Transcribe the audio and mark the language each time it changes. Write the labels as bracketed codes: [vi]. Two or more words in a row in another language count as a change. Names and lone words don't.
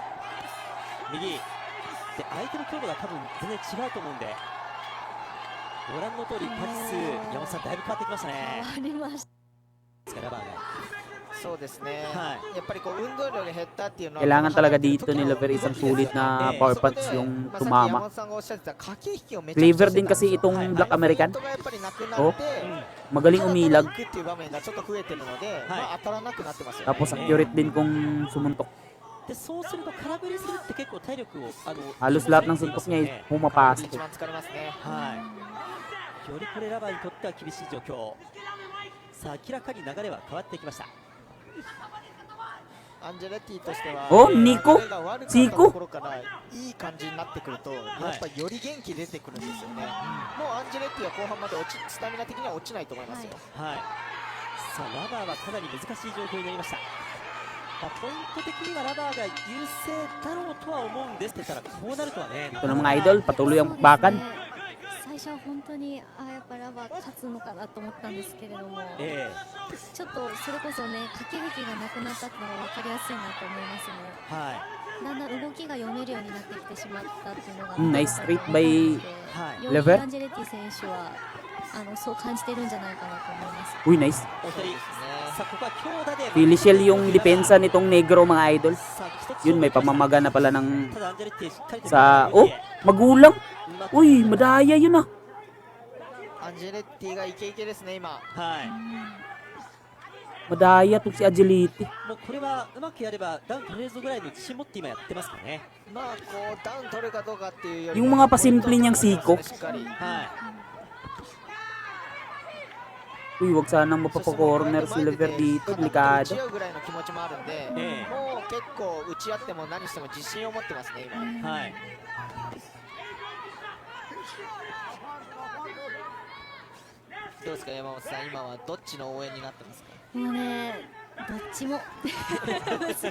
[ja] 右で相手の強度が多分全然違うと思うんで、ご覧の通りパンチ数、山本さんだいぶ変わってきましたね。ありました。ラバーが。そうですね。やっぱりこう運動量が減ったっていうのは [tl] Kailangan talaga dito ni Laver isang sulit na [en] power punch [tl] yung tumama. Clever din kasi itong [en] Black American. [tl] Oh, magaling umilag. Tapos accurate din kung sumuntok. [ja] でそうすると空振りするって結構体力を [tl] Halos lahat ng suntok niya ay pumapasok. [ja] 一番疲れますね。はい。よりこれラバーにとっては厳しい状況。さあ明らかに流れは変わってきました。アンジェレッティとしては、お、ニコ、チーコ、ところからいい感じになってくると、やっぱりより元気出てくるんですよね。もうアンジェレッティは後半までスタミナ的には落ちないと思いますよ。はい。さあラバーはかなり難しい状況になりました。ポイント的にはラバーが優勢だろうとは思うんですって言ったらこうなるとはね。 [tl] Ito na mga idol, patuloy ang bakbakan. [ja] 最初は本当にやっぱラバー勝つのかなと思ったんですけれども、ちょっとそれこそね駆け引きがなくなったっていうのが分かりやすいなと思いますね。はい。だんだん動きが読めるようになってきてしまったっていうのが、 [en] Nice street by [ja] よりアンジェレッティ選手はそう感じてるんじゃないかなと思います。 [tl] Uy, nice. [ja] さあここは強打で [tl] Pilisiel yung depensa nitong negro mga idol. Yun, may pamamaga na pala ng sa... Oh, magulang. Uy, madaya yun ah. [ja] アンジェレッティがイケイケですね今。はい、 [tl] Madaya tong si Agility. [ja] もうこれはうまくやればダウン取れるぞぐらいの自信持って今やってますかね。まあこうダウン取るかどうかっていうより [tl] Yung mga pasimple niyang siko. [ja] しっかり。はい、 [tl] Uy, wag sanang mapapakorner si Lever dito. [ja] 打 [tl] Delikado. [ja] ち合うぐらいの気持ちもあるんで、ええ、もう結構打ち合っても何しても自信を持ってますね今。はい、どうですか山本さん、今はどっちの応援になってますか？もうね、どっちも難しい。